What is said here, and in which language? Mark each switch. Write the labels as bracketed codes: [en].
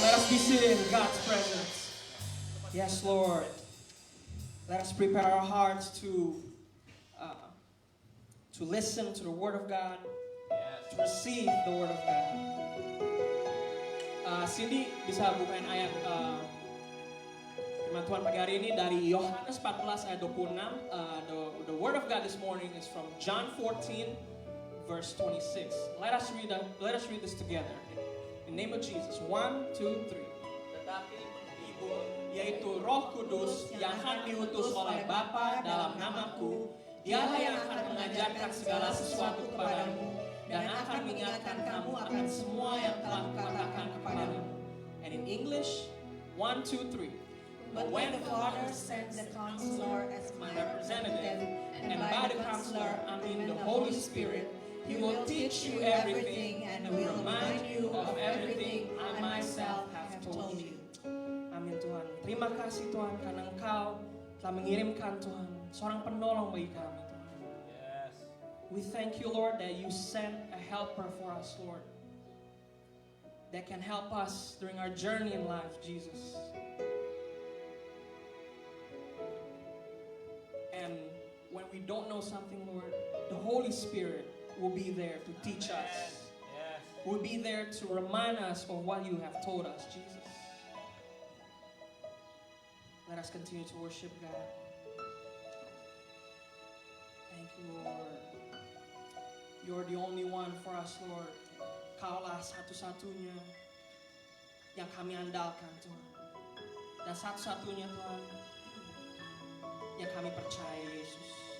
[en] Let us be seated in God's presence. Yes Lord. Let us prepare our hearts to listen to the Word of God, to receive the Word of God. [id] Cindy bisa bukain ayat firman Tuhan pagi hari ini dari Yohanes 14 ayat 26. [en] The Word of God this morning is from John 14 verse 26. Let us read this together. In the name of Jesus. 1, 2, 3. [id] Tetapi penghibur, yaitu Roh Kudus yang akan diutus oleh Bapa dalam namaku, Dialah yang akan mengajarkan segala sesuatu kepadamu dan akan mengingatkan kamu akan semua yang telah kukatakan kepadamu. [en] And in English, 1, 2, 3. But when the Father sends the Counselor as my representative, and by the Counselor I mean the Holy Spirit, He will teach you everything and will remind you of everything I myself have told you. [id] Amin Tuhan. Terima kasih Tuhan karena Engkau telah mengirimkan Tuhan seorang penolong bagi kami Tuhan. [en] Yes. We thank you Lord that you sent a helper for us Lord. That can help us during our journey in life Jesus. And when we don't know something Lord, the Holy Spirit will be there to teach us. Yes. Will be there to remind us of what you have told us Jesus. Let us continue to worship God. Thank you, Lord. You're the only one for us, Lord. [id] Kaulah satu-satunya yang kami andalkan, Tuhan. Dan satu-satunya, Tuhan, yang kami percaya, Yesus.